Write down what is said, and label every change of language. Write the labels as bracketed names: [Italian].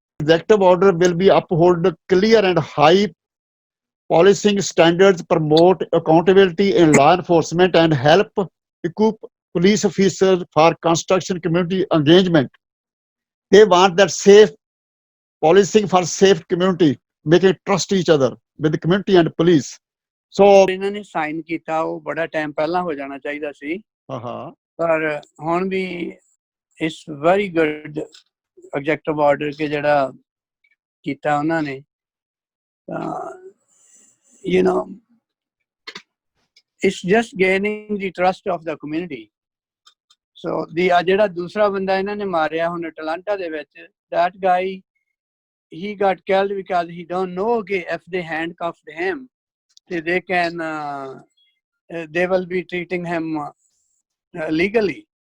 [English] Executive order will be uphold clear and high policing standards, promote accountability in law enforcement, and help equip police officers for construction community engagement. They want that safe policing for safe community, making trust each other with the community and police. So [Punjabi] ਇਹਨਾਂ ਨੇ sign ਕੀਤਾ, ਉਹ ਬੜਾ time ਪਹਿਲਾਂ ਹੋ ਜਾਣਾ ਚਾਹੀਦਾ ਸੀ, ਪਰ ਹੁਣ ਵੀ ਇਸ ਵੈਰੀ ਗੁੱਡ ਐਗਜ਼ੈਕਟਿਵ ਆਰਡਰ ਕੇ ਜਿਹੜਾ ਕੀਤਾ ਉਹਨਾਂ ਨੇ, [English] you know, it's just gaining the trust of the community. So [Punjabi] ਜਿਹੜਾ ਦੂਸਰਾ ਬੰਦਾ ਇਹਨਾਂ ਨੇ ਮਾਰਿਆ ਹੁਣ ਅਟਲਾਂਟਾ ਦੇ ਵਿੱਚ, [English] that guy, he got killed because he don't know कि if they handcuffed him, they can they will be treating him legally.